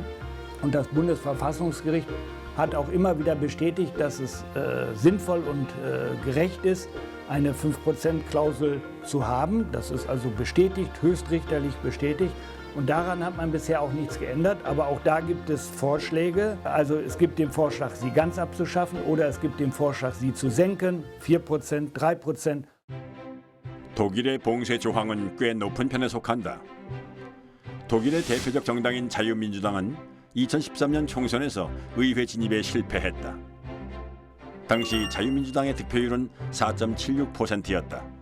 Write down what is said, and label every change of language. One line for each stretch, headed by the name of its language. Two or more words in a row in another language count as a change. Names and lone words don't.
German: Und das Bundesverfassungsgericht hat auch immer wieder bestätigt, dass es sinnvoll und gerecht ist, eine 5%-Klausel zu haben. Das ist also bestätigt, höchstrichterlich bestätigt. Und daran hat man bisher auch nichts geändert. Aber auch da gibt es Vorschläge. Also es gibt den Vorschlag, sie ganz abzuschaffen, oder es gibt den Vorschlag, sie zu senken, 4%, 3%.
Korean: 독일의 봉쇄 조항은 꽤 높은 편에 속한다. 독일의 대표적 정당인 자유민주당은 2013년 총선에서 의회 진입에 실패했다. 당시 자유민주당의 득표율은 4.76%였다.